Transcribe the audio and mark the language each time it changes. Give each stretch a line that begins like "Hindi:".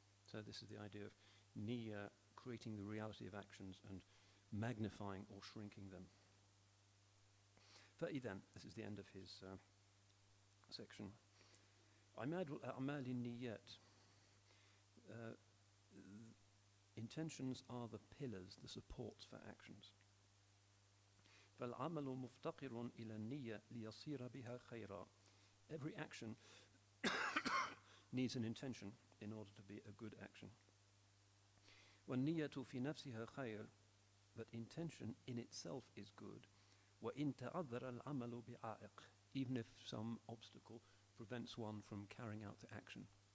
English: So this is the idea of niyyah, creating the reality of actions and magnifying or shrinking them.
Arabic: فإذن,
English: this is the end of his section.
Arabic: عماد الأعمال النيات.
English: intentions are the pillars, the supports for actions.
Arabic: فالعمل مفتقر إلى النية ليصير بها خيرا.
English: Every action needs an intention in order to be a good action.
Arabic: والنية في نفسها خير,
English: but intention in itself is good.
Arabic: وإن تعذر العمل بعائق,
English: even if some obstacle prevents one from carrying out the action.